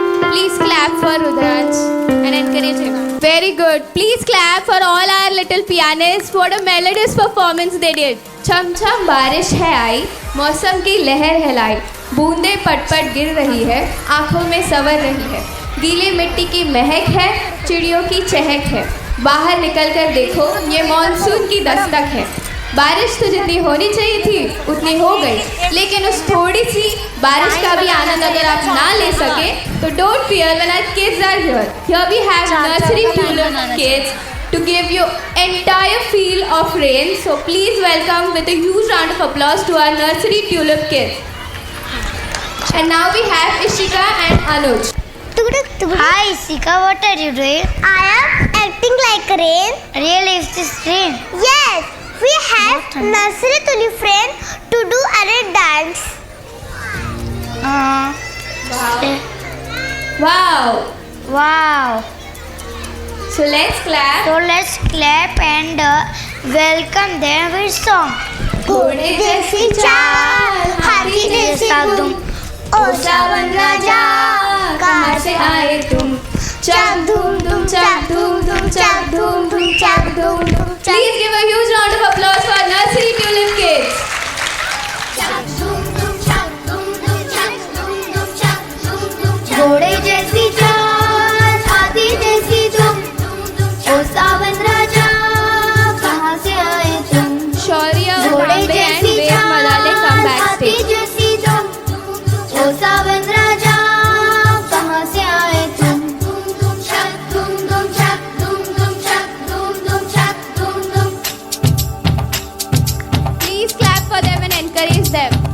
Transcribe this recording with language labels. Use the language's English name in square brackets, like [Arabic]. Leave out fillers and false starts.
[English] Please clap for Rudransh and encourage him. Very good. Please clap for all our little pianists. What a melodious performance they did. [Hindi] छम छम बारिश है आई, मौसम की लहर हिलाई, बूंदे पट-पट गिर रही है, आंखों में सवर रही है, गीली मिट्टी की महक है, चिड़ियों की चहक है, बाहर निकल कर देखो ये मॉनसून की दस्तक है। बारिश तो जितनी होनी चाहिए थी उतनी हो गई, लेकिन उस थोड़ी सी बारिश का भी आनंद अगर आप ना ले सके तो [English] don't fear when our kids are here. Here we have nursery tulip kids to give you entire feel of rain. So please welcome with a huge round of applause to our nursery tulip kids. And now we have Ishika and Anuj. Hi Ishika, what are you doing? I am acting like rain. Really, is this rain? Yes, we have nursery tulip friend to do a dance. Wow. Wow. So let's clap. So let's clap and welcome them with song. [Hindi] घोड़े जैसी चाल, हाथी जैसी दुम, ओ सावन राजा, कहाँ से आए तुम? चाक धूम धूम, चाक धूम धूम, चाक धूम धूम, चाक धूम धूम. [English] Please give a huge round of applause for nursery tulip kids. [Hindi] घोड़े जैसी चाल, हाथी जैसी दुम, ओ सावन राजा, कहाँ से आए तुम? [English] Shaurya, Bombay and Ved Madale come backstage. [Hindi] जैसी दुम, ओ सावन राजा, कहाँ से आए तुम? चक धूम धूम, चक धूम धूम, चक धूम धूम, चक धूम धूम. [English] Please clap for them and encourage them.